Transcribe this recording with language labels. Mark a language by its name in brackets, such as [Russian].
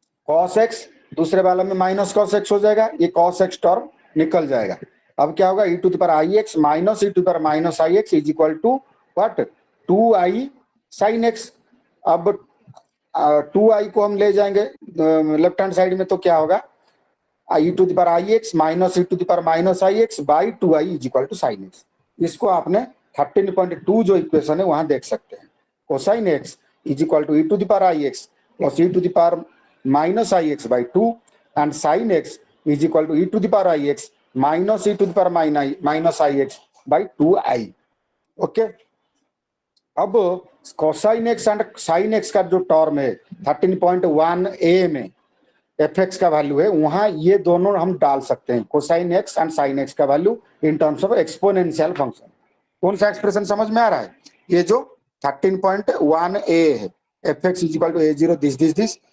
[Hindi] cos x दूसरे वाला में माइनस cos x हो जाएगा, ये cos x टर्म निकल जाएगा। अब क्या होगा? [English] e to the power i x minus e to the power minus i x is equal to what? 2i sin x। [Hindi] अब 2i को हम ले जाएंगे लेफ्ट हैंड साइड में तो क्या होगा? [English] e to the power ix minus e to the power minus ix by 2i is equal to sin x। [Hindi] इसको आपने 13.2 जो इक्वेशन है वहां देख सकते हैं। [English] Cosine x is equal to e to the power ix plus e to the power minus ix by 2 and sin x is equal to e to the power ix minus e to the power minus ix by 2i। [Hindi] Okay, अब cosine x and sine x का जो term है 13.1a में F x का value है, वहां ये दोनों हम डाल सकते हैं, cosine x and sine x का value in terms of exponential function. कौन सा एक्सप्रेशन समझ में आ रहा है? ये जो 13.1a है, [English] F x is equal to a0 this.